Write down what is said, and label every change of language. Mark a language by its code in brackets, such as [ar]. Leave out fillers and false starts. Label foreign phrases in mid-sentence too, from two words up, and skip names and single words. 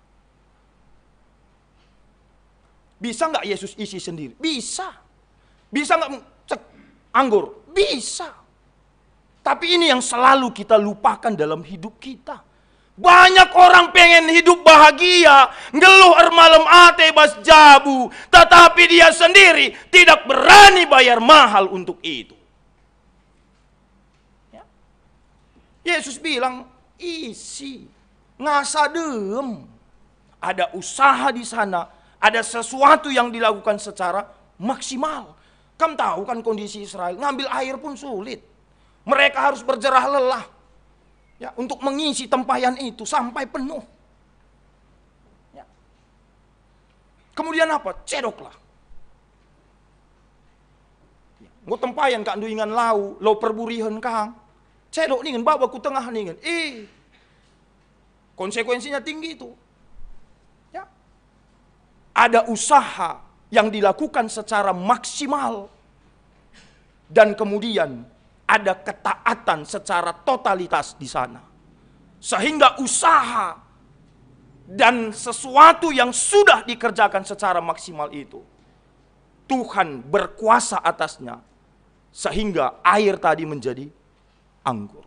[id] Bisa nggak Yesus isi sendiri? Bisa. Bisa nggak anggur? Bisa. Tapi ini yang selalu kita lupakan dalam hidup kita. Banyak orang pengen hidup bahagia, [btx] ngeluh malam ate bas jabu, [id] tetapi dia sendiri tidak berani bayar mahal untuk itu. Yesus bilang, isi, ngasadem. Ada usaha di sana, ada sesuatu yang dilakukan secara maksimal. Kamu tahu kan kondisi Israel, ngambil air pun sulit. Mereka harus berjerah lelah ya, untuk mengisi tempayan itu sampai penuh. Ya. Kemudian apa? Cedoklah. Ya. [btx] Nggak tempayan kak duingan lau perburihan kang. [id] Cedok nih, bawa ku tengah nih, konsekuensinya tinggi itu. Ya. Ada usaha yang dilakukan secara maksimal dan kemudian ada ketaatan secara totalitas di sana, sehingga usaha dan sesuatu yang sudah dikerjakan secara maksimal itu Tuhan berkuasa atasnya, sehingga air tadi menjadi anggur.